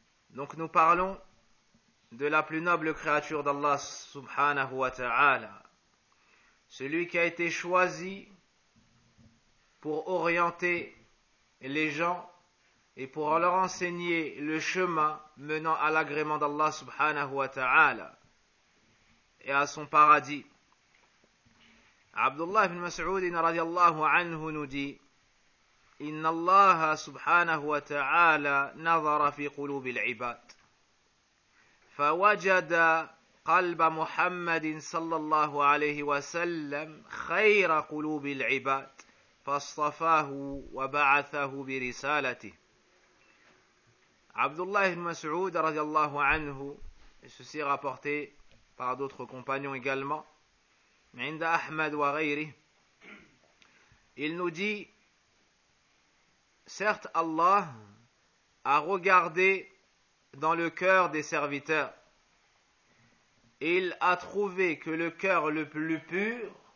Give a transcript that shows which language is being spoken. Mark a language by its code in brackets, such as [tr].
[fr] Donc nous parlons de la plus noble créature d'Allah subhanahu wa ta'ala, celui qui a été choisi pour orienter les gens et pour leur enseigner le chemin menant à l'agrément d'Allah subhanahu wa ta'ala et à son paradis. Abdullah ibn Mas'ud radiallahu anhu nous dit: [ar] إن الله سبحانه وتعالى نظر في قلوب العباد فوجد قلب محمد صلى الله عليه وسلم خير قلوب العباد فاصطفاه وبعثه برسالته. [fr] عبد الله بن مسعود رضي الله عنه، ceci rapporté par d'autres compagnons également [ar] عند أحمد وغيره، [fr] il nous dit: certes, Allah a regardé dans le cœur des serviteurs et il a trouvé que le cœur le plus pur